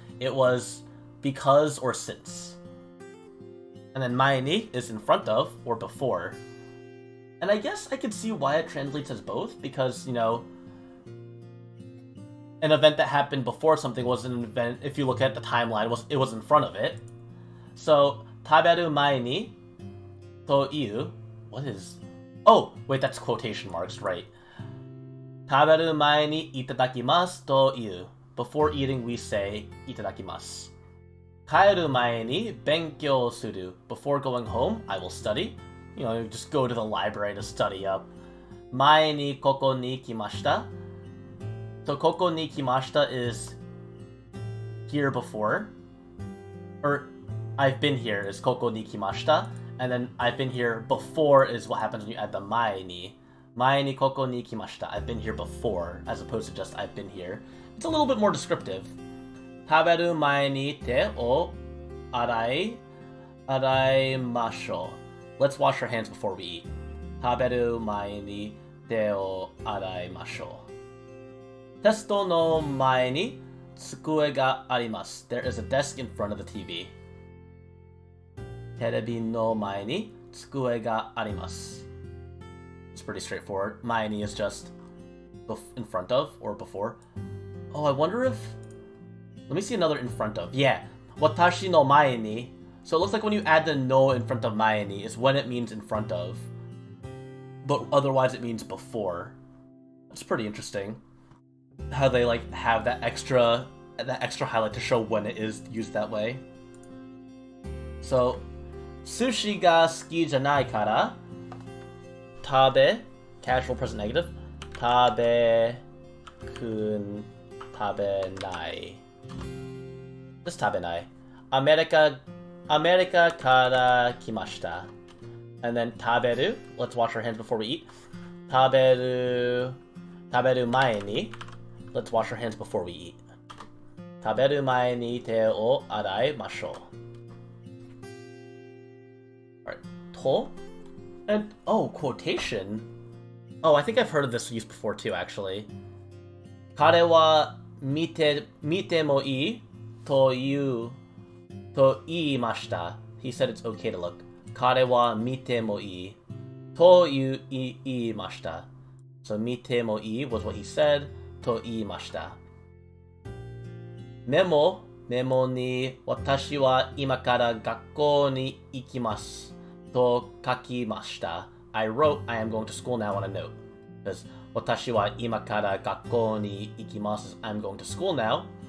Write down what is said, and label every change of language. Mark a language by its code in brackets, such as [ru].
[en] It was because or since. And then mae ni is in front of, or before. And I guess I could see why it translates as both, because, you know, an event that happened before something was an event, if you look at the timeline, it was in front of it. So, [ja] 食べる前に という [en] what is... Oh, wait, that's quotation marks, right. [ja] 食べる前にいただきますという [en] Before eating, we say [ja] いただきます。帰る前に勉強する [en] Before going home, I will study. You know, just go to the library to study up. [ja] 前にここに来ました [en] So [ja] ここに来ました [en] is here before. Or I've been here is [ja] ここに来ました [en] And then I've been here before is what happens when you add the [ja] 前に。前にここに来ました [en] I've been here before as opposed to just I've been here. It's a little bit more descriptive. [ja] 食べる前に手を洗いましょう [en] Let's wash our hands before we eat. [ja] 食べる前に手を洗いましょうテストの前に机があります [en] There is a desk in front of the TV. [ja] テレビの前に机があります [en] It's pretty straightforward. 前に is just in front of or before. Oh, I wonder if... Let me see another in front of. Yeah. [ja] 私の前に [en] So it looks like when you add the no in front of 前に is when it means in front of. But otherwise it means before. That's pretty interesting. How they like have that extra highlight to show when it is used that way. [ja] So, 寿司が好きじゃないから食べ [en] casual present negative [ja] 食べない [en] Just [ja] 食べないアメリカから来ました [en] And then 食べる Let's wash our hands before we eat [ja] 食べる前に [en] Let's wash our hands before we eat [ja] 食べる前に手を洗いましょう [en] Alright, と And, oh, quotation. Oh, I think I've heard of this use before too, actually. [ja] 彼は見てもいいと言いました [en] He said it's okay to look. [ja] 彼は見てもいいと言いました [en] So [ja] 見てもいい [en] was what he said [ja] と言いましたメモに私は今から学校に行きますと書きました [en] I wrote I am going to school now on a note because [ja] 私は今から学校に行きます [en] I'm going to school now